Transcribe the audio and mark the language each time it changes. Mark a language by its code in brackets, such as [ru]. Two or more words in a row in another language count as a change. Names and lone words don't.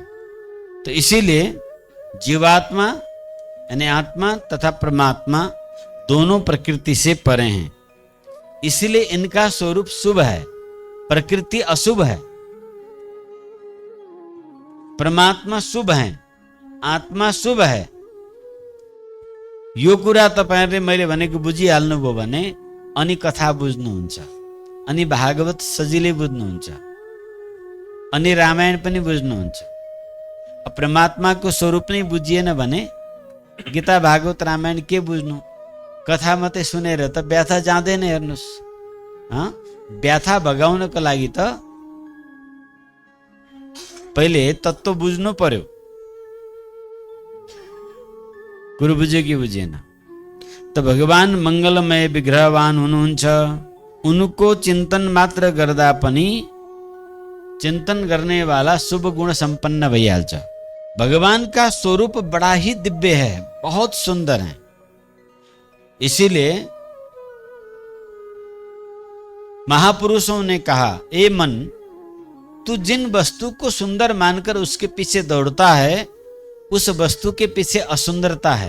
[hi] तो इसीलिए जीवात्मा यानी आत्मा तथा परमात्मा दोनों प्रकृति से परे हैं। इसलिए इनका स्वरूप शुभ है, प्रकृति अशुभ है। परमात्मा शुभ है, आत्मा शुभ है। [ne] यो कुरा तपाईहरुले मैले भनेको बुझिहाल्नुभयो भने अनि कथा बुझ्नुहुन्छ, अनि भागवत सजिलै बुझ्नुहुन्छ, अनि रामायण पनि बुझ्नुहुन्छ। परमात्मा को स्वरूप नै बुझिएन भने गीता भागवत रामायण के बुझ्नु? कथा मात्रै सुनेर त व्याथा जाँदैन। हेर्नुस्, व्याथा भगाउनको लागि त पहिले तत्त्व बुझ्नु पर्यो। कुरो बुझ्यो कि बुझिएन? तो भगवान मंगलमय विग्रहवान हुनुहुन्छ, उनको चिंतन मात्र गर्दा पनि [hi] चिंतन करने वाला [ne] शुभ गुण संपन्न भइहाल्छ। [hi] भगवान का स्वरूप बड़ा ही दिव्य है, बहुत सुंदर है। इसीलिए महापुरुषों ने कहा, ए मन, तू जिन वस्तु को सुंदर मानकर उसके पीछे दौड़ता है, उस वस्तु के पीछे असुंदरता है।